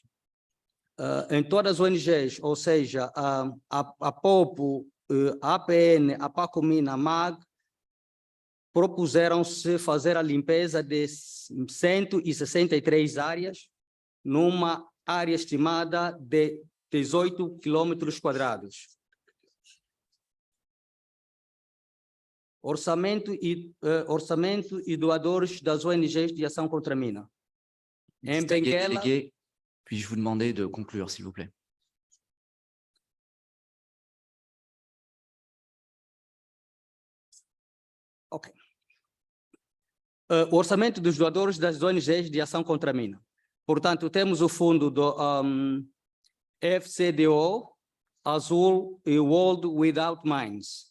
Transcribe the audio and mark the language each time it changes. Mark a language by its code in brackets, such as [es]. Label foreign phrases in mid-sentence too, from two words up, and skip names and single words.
[pt] Em todas as ONGs, ou seja, a POPO, a APN, a PACOMIN, a MAG, propuseram-se fazer a limpeza de 163 áreas, numa área estimada de 18 quilômetros quadrados. Orçamento e doadores das ONGs de ação contra a mina. Em Benguela, [fr] Délégué, puis-je vous demander de conclure, s'il vous plaît? [pt] ok. O orçamento dos doadores das ONGs de ação contra a mina. Portanto, temos o fundo do FCDO, Azul e World Without Mines.